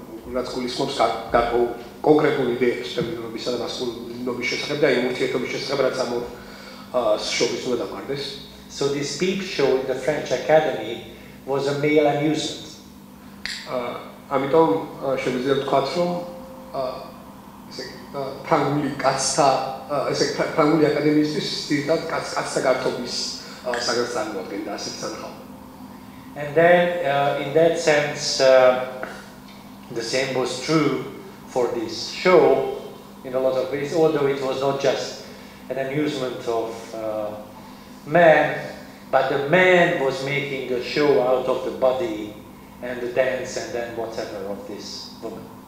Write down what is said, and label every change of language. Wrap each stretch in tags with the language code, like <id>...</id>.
<ka>რაც გულისხმობს კონკრეტულ იდეებს ფემინიზმისა და მასკულინობის შესახებ და იმ ურთიერთობის შესახებ, რაც ამ შოუს უნდა დამყარდეს.</ka> <en>So this peep show in the French Academy was a male amusement.</en> <ka>ამიტომ შეგვიძლია ვთქვათ, რომ ესე ფრანგული კაცთა ესე ფრანგული აკადემიისთვის ძირითადად კაცთა გართობის საგანს წარმოადგენდა ასეთ სანახაო.</ka> <en>And then in that sense the same was true for this show in a lot of ways, although it was not just an amusement of man, but the man was making a show out of the body and the dance and then whatever of this woman.</en>